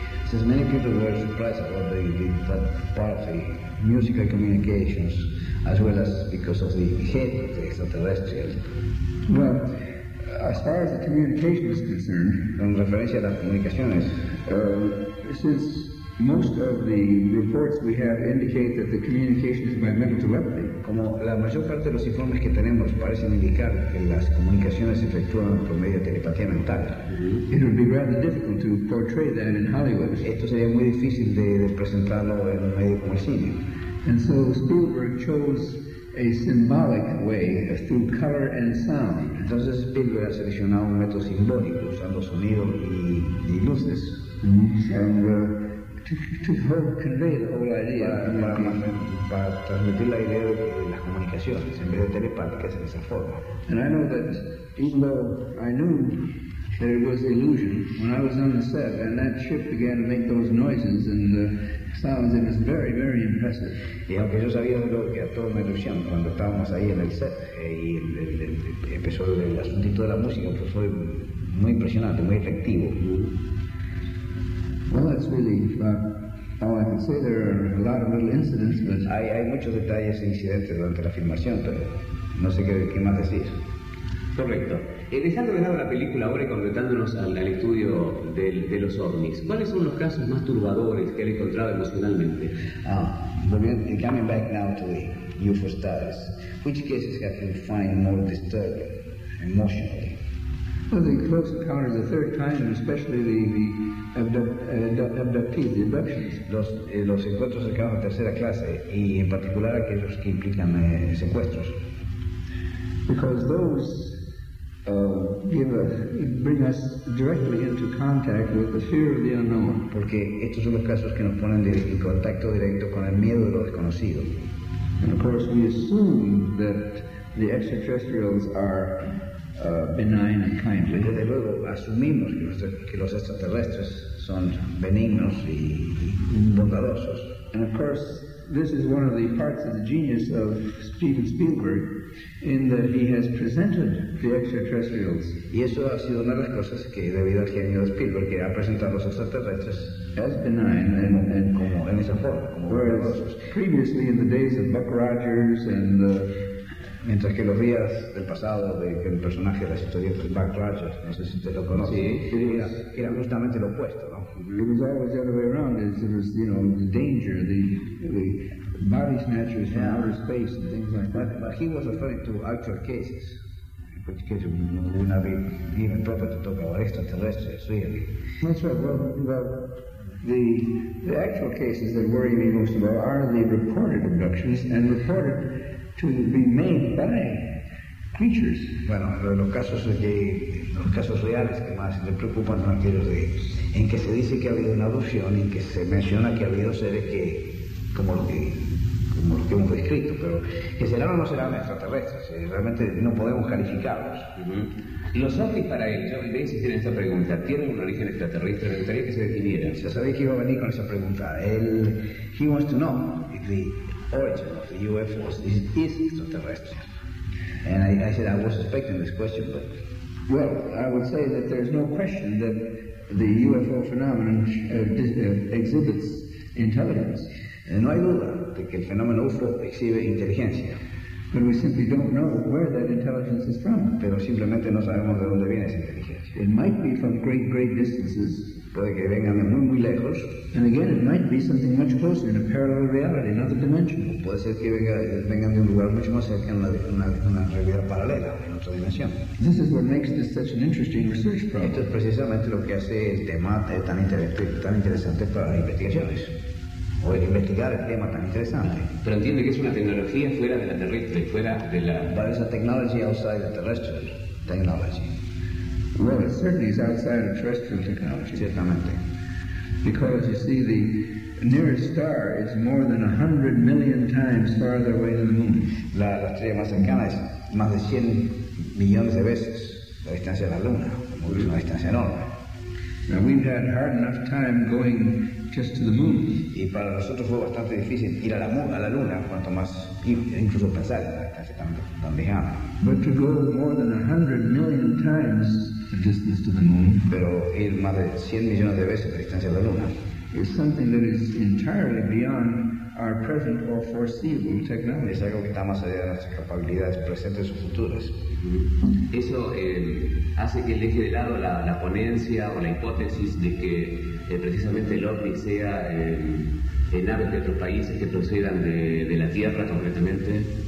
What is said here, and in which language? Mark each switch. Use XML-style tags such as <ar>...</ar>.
<en>Since many people were surprised about that part of the musical communications, as well as because of the head of the extraterrestrial. Well, as far as the communication is concerned,</en> <es>en referencia a las comunicaciones,</es> <en>since most of the reports we have indicate that the communication is by mental telepathy,</en> <es>como la mayor parte de los informes que tenemos parecen indicar que las comunicaciones se efectúan por medio de telepatía mental,</es> <en>it would be rather difficult to portray that in Hollywood.</en> <es>Esto sería muy difícil de presentarlo en un medio como el cine.</es> <en>And so Spielberg chose a symbolic way through color and sound.</en> <es>Entonces Spielberg ha seleccionado un método simbólico usando sonido y luces.</es> <en>And to convey the whole idea.</en> <es>Para transmitir la idea de las comunicaciones en vez de telepáticas en esa forma.</es> <en>And I know that even though I knew that it was illusion when I was on the set and that ship began to make those noises and sounds, it was very, very impressive.</en> <es>Y aunque yo sabía que a todo me ilusión cuando estábamos ahí en el set y empezó el asunto de la música, pues fue muy impresionante, muy efectivo.</es> <en>Well, that's really all I can say. There are a lot of little incidents, but</en> <es>hay muchos detalles e incidentes durante la filmación, pero no sé qué más decir. Correcto. Dejando de lado la película ahora y concretándonos al estudio de los ovnis, ¿cuáles son los casos más turbadores que han encontrado emocionalmente?</es> <en>Coming back now to the UFO studies, which cases have you find more disturbing emotionally? Well, the close encounters the third time, especially the abductees, the abductions.</en> <es>Los encuentros cercanos a tercera clase y en particular aquellos que implican secuestros.</es> <en>Because those bring us directly into contact with the fear of the unknown.</en> <es>Porque estos son los casos que nos ponen en contacto directo con el miedo de lo desconocido.</es> <en>And of course, we assume that the extraterrestrials are benign and kindly.</en> <es>Desde luego, asumimos que los extraterrestres son benignos y bondadosos.</es> <en>And of course, this is one of the parts of the genius of Steven Spielberg, in that he has presented the extraterrestrials.</en> <es>Y eso ha sido una de las cosas que debido al genio de Spielberg que ha presentado los extraterrestres</es> <en>as benign and</en> <es>como en esa forma, como bondadosos.</es> <en>Previously, in the days of Buck Rogers and</en> <es>mientras que los días del pasado del personaje de las historietas de Buck Rogers, no sé si te lo conoces, sí, era justamente lo opuesto, ¿no?</es> <en>It was always the other way around. It was, you know, the danger, the body snatchers from outer space and things like that. But he was referring to actual cases, in which case it would not be even proper to talk about extraterrestrials, really. That's right. Well, the actual cases that worry me most about are the reported abductions and reported to be made by creatures.</en> <es>Bueno, los casos reales que más me preocupan son aquellos de en que se dice que ha habido una abducción y que se menciona que ha habido seres que como lo que hemos descrito, pero que serán o no serán extraterrestres, realmente no podemos calificarlos. Los ovnis para ellos, ¿de si tienen esa pregunta? ¿Tienen un origen extraterrestre? Me gustaría que se definieran. Ya sabéis que iba a venir con esa pregunta.</es> <en>He wants to know if the origin of the UFOs is extraterrestrial. And I said I was expecting this question, but well, I would say that there's no question that the UFO phenomenon exhibits intelligence.</en> <es>And no hay duda de que el fenómeno UFO exhibe inteligencia.</es> <en>But we simply don't know where that intelligence is from.</en> <es>Pero simplemente no sabemos de dónde viene esa inteligencia.</es> <en>It might be from great, great distances.</en> <es>Puede que vengan de muy, muy lejos.</es> <en>And again, it might be something much closer in a parallel reality, another dimension.</en> <es>Puede ser que vengan de un lugar mucho más cerca en una realidad paralela, en otra dimensión.</es> <en>This is what makes this such an interesting research problem.</en> <es>Esto es precisamente lo que hace el tema tan interesante para investigaciones. O el investigar el tema tan interesante. Pero entiende que es una tecnología fuera de la terrestre, fuera de la...</es> <en>But it's a technology outside the terrestrial technology. Well, it certainly is outside of terrestrial technology.</en> <es>Ciertamente.</es> <en>Because, you see, the nearest star is more than 100 million times farther away than the moon.</en> <es>La estrella más cercana es más de 100 millones de veces la distancia de la Luna. Es una distancia enorme.</es> <en>Now, we've had hard enough time going just to the moon.</en> <es>Y para nosotros fue bastante difícil ir a la Luna, cuanto más incluso pensar en la distancia tan lejana.</es> <en>But to go more than 100 million times the distance to the moon,</en> <es>pero ir más de 100 millones de veces la distancia de la Luna,</es> <en>is something that is entirely beyond are present or foreseeable technology.</en> <es>Es algo que está más allá de nuestras capacidades presentes o futuras. Eso hace que deje de lado la ponencia o la hipótesis de que precisamente el OVNI sea en aves de otros países que procedan de la Tierra concretamente.</es>